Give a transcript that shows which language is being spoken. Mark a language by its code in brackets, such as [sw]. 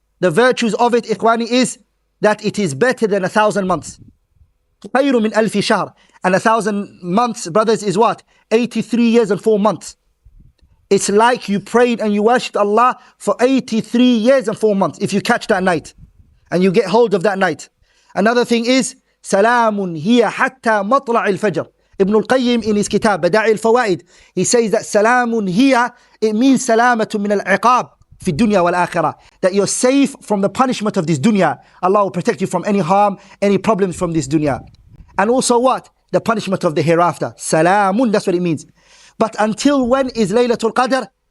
[en] The virtues of it, ikhwani, is that it is better than 1,000 months. [ar] خَيْرٌ مِنْ أَلْفِ شَهْرٍ. [en] And 1,000 months, brothers, is what? 83 years and 4 months. It's like you prayed and you worshipped Allah for 83 years and 4 months if you catch that night and you get hold of that night. Another thing is, [ar] سَلَامٌ هِيَ حَتَّى مَطْلَعِ الْفَجْرِ. [en] Ibn al-Qayyim in his kitab, Bada'i al-Fawaid, he says that [ar] سَلَامٌ هِيَ, [en] it means [ar] سَلَامَةٌ مِنَ الْعِقَابِ في الدنيا والآخرة. [en] That you're safe from the punishment of this dunya. Allah will protect you from any harm, any problems from this dunya. And also what? The punishment of the hereafter. Salamun, that's what it means. But until when is Laylatul Qadr?